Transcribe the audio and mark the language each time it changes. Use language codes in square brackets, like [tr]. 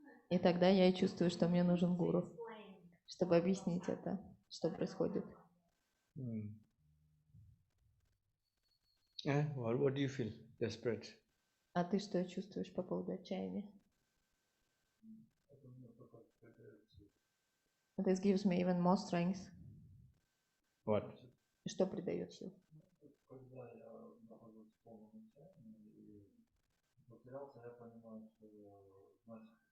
[ru] И тогда я и чувствую, что мне нужен гуру, чтобы объяснить это, что происходит. [en] What do you feel? Desperate. [ru] А ты что чувствуешь по поводу отчаяния? [en] This gives me even more strength. What? [ru] Что придает сил? Когда я нахожусь в полном отчаянии и потерялся, я понимаю, что значит